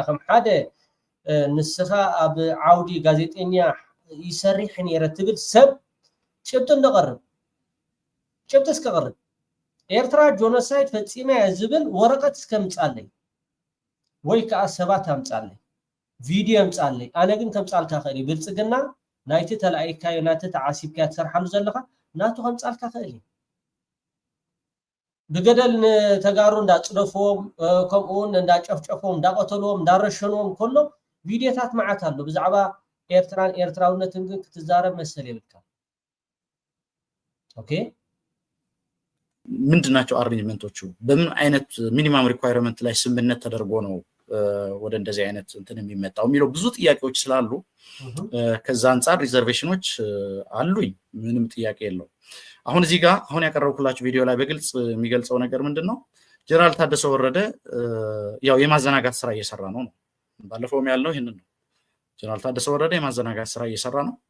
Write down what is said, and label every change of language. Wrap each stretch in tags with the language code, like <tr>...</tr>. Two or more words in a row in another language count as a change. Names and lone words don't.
<ti>ከም ሓደ ንስኻ ኣብ ዓውዲ ጋዜጠኛ ይሰርሕ ነይረ ትብል ሰብ ጭብጢ እንደቀርብ ጭብጢ እስከቀርብ ኤርትራ ጆኖሳይድ ፈጺመ ዝብል ወረቀት እስከምጻለይ ወይ ከዓ ሰባት ኣምጻለይ ቪድዮ ኣምጻለይ ኣነ ግን ከምጻልካ ኸእሊ ብልጽግና ናይቲ ተላኢካዮ ናቲ ተዓሲብካ ትሰርሓሉ ዘለኻ ናቱ ከምጻልካ ኸእሊ ብገደል ተጋሩ እንዳጽደፍዎም ከምኡውን እንዳጨፍጨፍዎም እንዳቀተልዎም እንዳረሸንዎም ከሎ ቪድዮታት ማዓት አሉ ብዛዕባ ኤርትራን ኤርትራውነትን ግን ክትዛረብ መሰል ይልካ ኦኬ</ti> <am>ምንድናቸው አሬንጅመንቶቹ በምን አይነት ሚኒመም ሪኳየርመንት ላይ ስምምነት ተደርጎ ነው ወደ እንደዚህ አይነት እንትን የሚመጣው የሚለው ብዙ ጥያቄዎች ስላሉ ከዛ አንፃር ሪዘርቬሽኖች አሉኝ ምንም ጥያቄ የለው አሁን እዚህ ጋር አሁን ያቀረብኩላችሁ ቪዲዮ ላይ በግልጽ የሚገልጸው ነገር ምንድነው ጀነራል ታደሰ ወረደ ያው የማዘናጋት ስራ እየሰራ ነው ባለፈውም ያለው ይሄንን ነው ጀነራል ታደሰ ወረደ የማዘናጋት ስራ እየሰራ ነው</am>